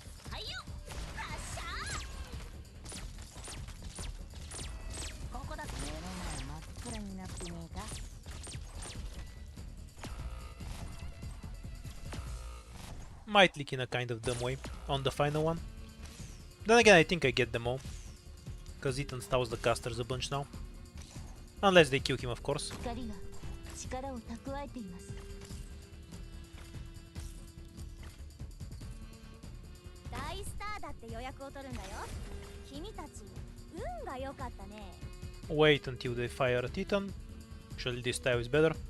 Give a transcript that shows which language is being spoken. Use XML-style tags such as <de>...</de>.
<ja>はいよ発射ここだ目の前真っ暗になってねえか</ja> <en>Might leak in a kind of dumb way on the final one. Then again, I think I get them all. Because Ethan stows the casters a bunch now. Unless they kill him, of course.</en> <ja>光が力を蓄えています。大スターだって予約を取るんだよ。君たち運が良かったね。</ja> <en>Wait until they fire at Ethan. Actually, this tile is better.</en>